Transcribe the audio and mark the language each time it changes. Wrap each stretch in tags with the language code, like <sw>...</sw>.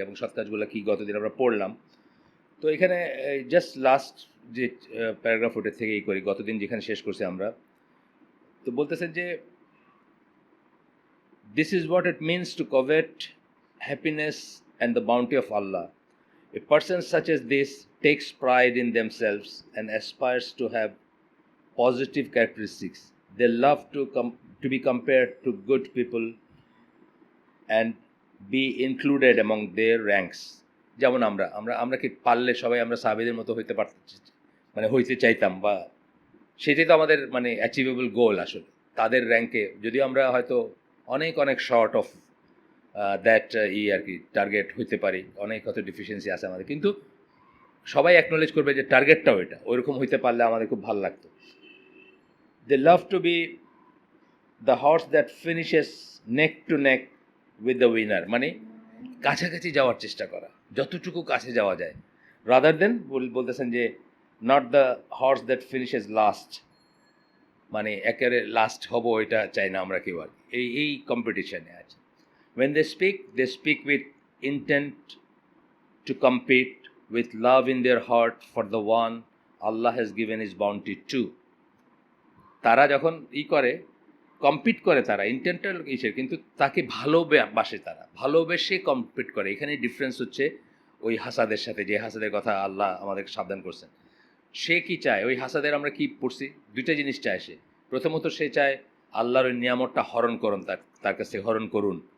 <bn>এবং সৎ কাজগুলো কি গতদিন আমরা পড়লাম। তো এখানে জাস্ট লাস্ট যে প্যারাগ্রাফ ওটার থেকেই করি, গতদিন যেখানে শেষ করছি আমরা। তো বলতেছেন যে</bn> <en>This is what it means to covet happiness and the bounty of Allah. A person such as this takes pride in themselves and aspires to have positive characteristics. They love to be compared to good people and be included among their ranks.</en> <bn>যেমন আমরা কি পারলে সবাই আমরা সাহাবীদের মতো হইতে মানে হইতে চাইতাম, বা সেটাই তো আমাদের মানে অ্যাচিভেবল গোল আসলে। তাদের র্যাঙ্কে যদিও আমরা হয়তো অনেক</bn> <en>short of that</en> <bn>আর কি টার্গেট হইতে পারি, অনেক হয়তো ডিফিসিয়েন্সি আছে আমাদের, কিন্তু সবাই অ্যাকনোলেজ করবে যে টার্গেটটাও এটা ওইরকম হইতে পারলে আমাদের খুব ভালো লাগতো।</bn> <en>they love to be the horse that finishes neck to neck with the winner,</en> <bn>মানে কাছাকাছি যাওয়ার চেষ্টা করা, যতটুকু কাছে যাওয়া যায়,</bn> <en>rather than</en> <bn>বলতেছেন যে</bn> <en>not the horse that finishes last,</en> <bn>মানে একেবারে লাস্ট হব এটা চাই না আমরা কেউ। আর এই কম্পিটিশানে আছে।</bn> <en>When they speak with intent to compete, with love in their heart for the one Allah has given his bounty to.</en> <bn>তারা যখন করে কম্পিট করে, তারা ইন্টেন্টটা কিসের, কিন্তু তাকে ভালোবাসে, তারা ভালোবেসে কম্পিট করে। এখানে ডিফারেন্স হচ্ছে ওই হাসাদের সাথে, যে হাসাদের কথা আল্লাহ আমাদেরকে সাবধান করছেন। সে কি চায়, ওই হাসাদের আমরা কি পড়ছি, দুইটা জিনিস চায় সে। প্রথমত সে চায় আল্লাহর ওই নিয়ামতটা হরণ করুন, তার কাছে হরণ করুন।</bn>